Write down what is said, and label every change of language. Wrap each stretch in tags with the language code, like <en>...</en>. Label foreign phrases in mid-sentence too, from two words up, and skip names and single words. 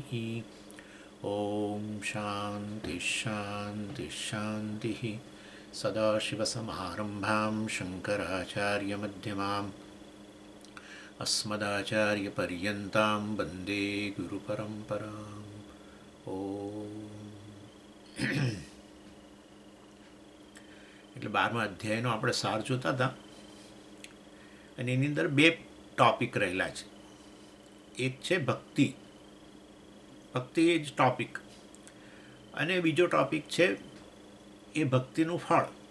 <sa>ॐ शान्तिः शान्तिः शान्तिः। सदाशिवसमारम्भां शङ्कराचार्यमध्यमाम् अस्मदाचार्यपर्यन्तां वन्दे गुरुपरम्पराम्।</sa> <gu>એટલે 12મા અધ્યાયનો આપણે સાર જોતા હતા અને એની અંદર બે ટોપિક રહેલા છે. એક છે ભક્તિ, ભક્તિ એ જ ટોપિક, અને બીજો ટોપિક છે એ ભક્તિનું ફળ.</gu>